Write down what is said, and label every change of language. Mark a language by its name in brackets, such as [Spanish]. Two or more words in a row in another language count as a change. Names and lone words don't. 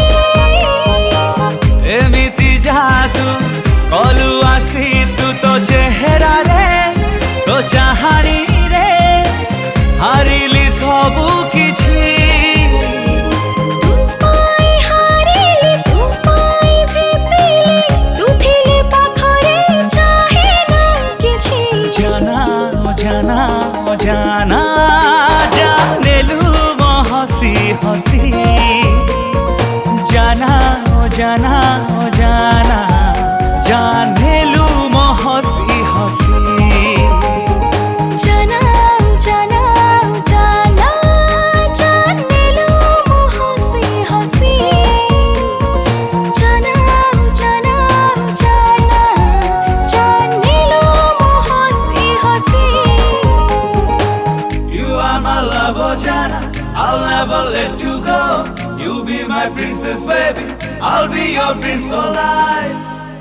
[Odia] ଏମିତି ଯାଦୁ କଲୁ ଆସି ତୁ ତୋ ଚେହେରା ରେ ତୋ ଚାହାଣି ରେ ହାରିଲି ସବୁ କିଛି ତୁ ପାଇଁ ହାରିଲି ତୁ ପାଇଁ ଜିତିଲି ତୁ ଥିଲେ ପାଖରେ ଚାହେଁ ନା କିଛି ଜାନା ଓ ଜାନା ଓ ଜାନା ଜାଣିଲୁ ମୋ ହସି ହସି ଜାନା ଓ ଜାନା ଓ ଜାନା ଜାଣିଲୁ ମୋ ହସି ହସି ଜାନା ଜାନା ଜାନା ଜାଣିଲୁ ମୋ ହସି ହସି ଜାନା ଜାନା ଜାନା ଜାଣିଲୁ ମୋ ହସି ହସି [English] You are my lover, Jana. I'll never let you go. You be my princess, baby. I'll be your prince for life.